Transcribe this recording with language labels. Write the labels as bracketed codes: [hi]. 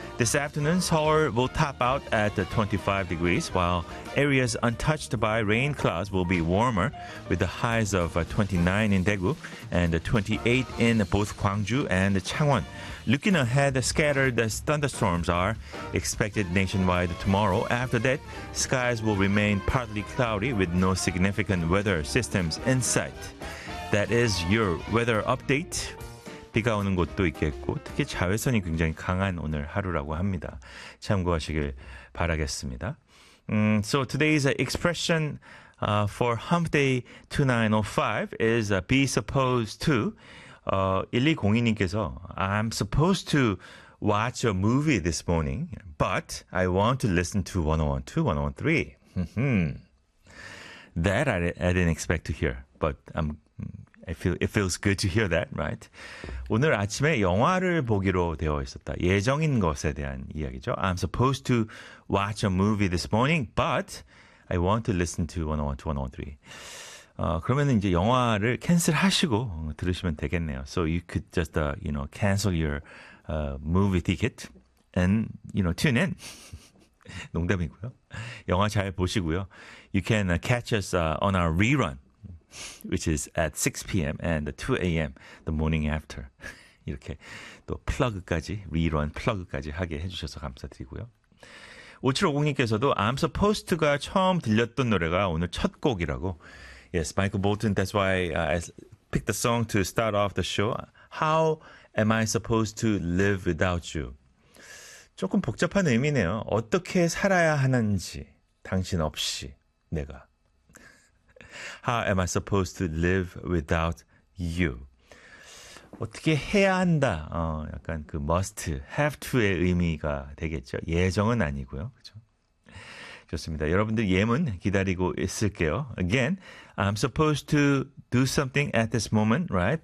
[en] This afternoon, Seoul will top out at 25 degrees, while areas untouched by rain clouds will be warmer, with the highs of 29 in Daegu and 28 in both Gwangju and Changwon. Looking ahead, scattered thunderstorms are expected nationwide tomorrow. After that, skies will remain partly cloudy with no significant weather systems in sight. That is your weather update. [ko] 비가 오는 곳도 있겠고 특히 자외선이 굉장히 강한 오늘 하루라고 합니다. 참고하시길 바라겠습니다. [en] So today's expression for hump day 2905 is be supposed to. 1202님께서 I'm supposed to watch a movie this morning, but I want to listen to 101.2, 101.3. That I didn't expect to hear, but it feels good to hear that, right? [ko] 오늘 아침에 영화를 보기로 되어 있었다. 예정인 것에 대한 이야기죠. [en] I'm supposed to watch a movie this morning, but I want to listen to 101 to 103. [ko] 그러면은 이제 영화를 캔슬하시고 들으시면 되겠네요. [en] So you could just, you know, cancel your movie ticket and, you know, tune in. [ko] 농담이고요. 영화 잘 보시고요. [en] You can catch us on our rerun, which is at 6 p.m. and 2 a.m. the morning after. [ko] 이렇게 또 플러그까지, 리런 플러그까지 하게 해주셔서 감사드리고요. 5750님께서도 [en] I'm supposed to [ko] 가 처음 들렸던 노래가 오늘 첫 곡이라고. [en] Yes, Michael Bolton, that's why I picked the song to start off the show. How am I supposed to live without you? [ko] 조금 복잡한 의미네요. 어떻게 살아야 하는지, 당신 없이 내가. [en] How am I supposed to live without you? [ko] 어떻게 해야 한다. 약간 그 must, have to의 의미가 되겠죠. 예정은 아니고요. 그렇죠? 좋습니다. 여러분들 예문 기다리고 있을게요. [en] Again, I'm supposed to do something at this moment, right?